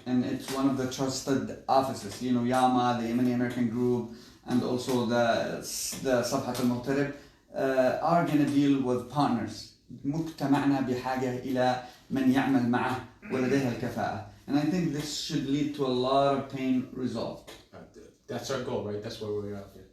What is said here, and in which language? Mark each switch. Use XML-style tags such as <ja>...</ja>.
<en>And it's one of the trusted offices. You know, Yama, the Yemeni American group, and also the صفحة المغترب are going to deal with partners.</en> <ar>مجتمعنا بحاجة إلى من يعمل معه ولديها الكفاءة.</ar> <en>And I think this should lead to a lot of pain resolved. That's our goal, right? That's where we're out here.</en>